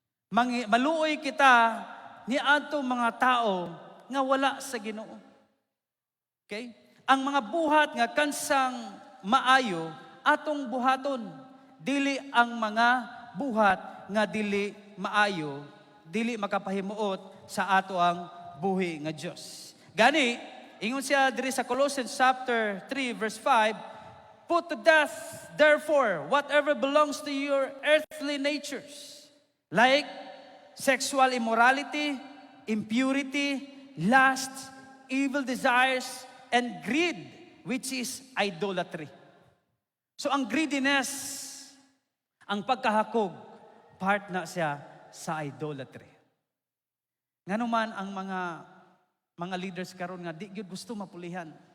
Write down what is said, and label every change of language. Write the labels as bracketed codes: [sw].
[ceb] Maluoy kita ni ato mga tao nga wala sa Ginoo. [en] Okay? [ceb] Ang mga buhat nga kansang maayo atong buhaton, dili ang mga buhat nga dili maayo, dili makapahimuot sa ato ang buhi nga Dios. Gani, ingon siya diri sa [en] Colossians chapter 3 verse 5, put to death therefore whatever belongs to your earthly natures, like sexual immorality, impurity, lust, evil desires, and greed, which is idolatry. [ceb] So ang greediness, ang pagkahakog, part na siya sa idolatry. Nga naman ang mga leaders karon nga di gyud gusto mapulihan.